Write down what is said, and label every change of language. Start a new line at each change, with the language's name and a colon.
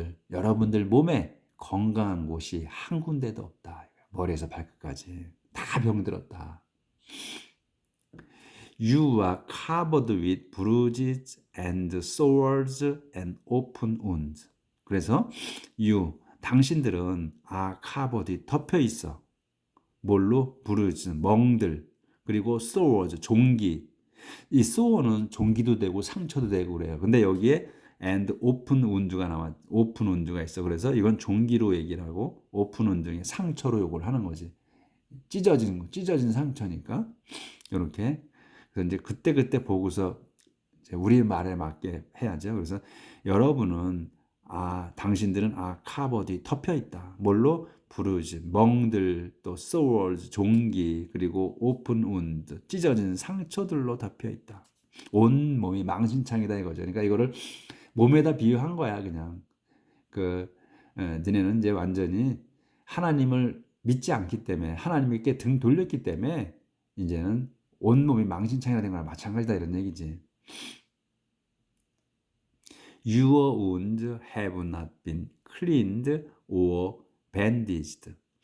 Korean: 여러분들 몸에 건강한 곳이 한 군데도 없다. 머리에서 발끝까지 다 병들었다.
English: You are covered with bruises and sores and open wounds.
Korean: 그래서 당신들은 are covered, 덮여 있어. 뭘로? bruise, 멍들, 그리고 sores, 종기, 이 sore는 종기도 되고 상처도 되고 그래요. 근데 여기에 and open wound 가 open wound 가 있어. 그래서 이건 종기로 얘기를 하고 open wound 상처로 요걸 하는 거지. 찢어진 상처니까 이렇게. 그래서 이제 그때 보고서 이제 우리 말에 맞게 해야죠. 그래서 여러분은 당신들은 카버디 덮여 있다. 뭘로? 부르지, 멍들, 또 sores, 종기, 그리고 오픈 운드, 찢어진 상처들로 덮여 있다. 온 몸이 망신창이다 이거죠. 그러니까 이거를 몸에다 비유한 거야, 그냥. 너네는 이제 완전히 하나님을 믿지 않기 때문에, 하나님께 등 돌렸기 때문에 이제는 온 몸이 망신창이가 된 거랑 마찬가지다 이런 얘기지.
English: Your wounds have not been cleaned or bandaged.